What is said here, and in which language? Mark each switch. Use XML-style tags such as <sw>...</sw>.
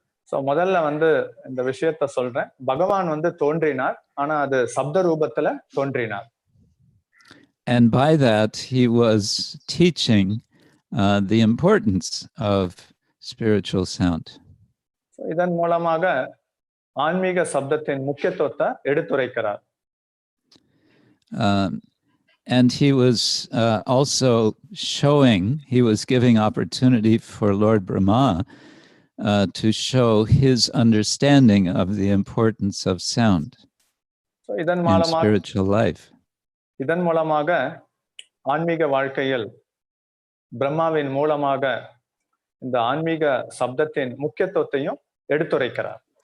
<ta>So முதல்ல வந்து இந்த விஷயத்த சொல்றேன். பகவான் வந்து தோன்றினார், ஆனா அது சப்த ரூபத்துல தோன்றினார்.</ta> <en>And by that he was teaching the importance of spiritual sound.</en> <ta>So இதன் மூலமாக ஆன்மீக சப்தத்தின் முக்கியத்துவத்தை எடுத்துரைக்கிறார்.</ta> <en>And he was also showing, he was giving opportunity for Lord Brahma to show his understanding of the importance of sound in spiritual life.</en> <ta>இதன் மூலமாக ஆன்மீக வாழ்க்கையில் பிரம்மாவின் மூலமாக இந்த ஆன்மீக சப்தத்தின் முக்கியத்துவத்தையும் எடுத்துரைக்கிறார்.</ta>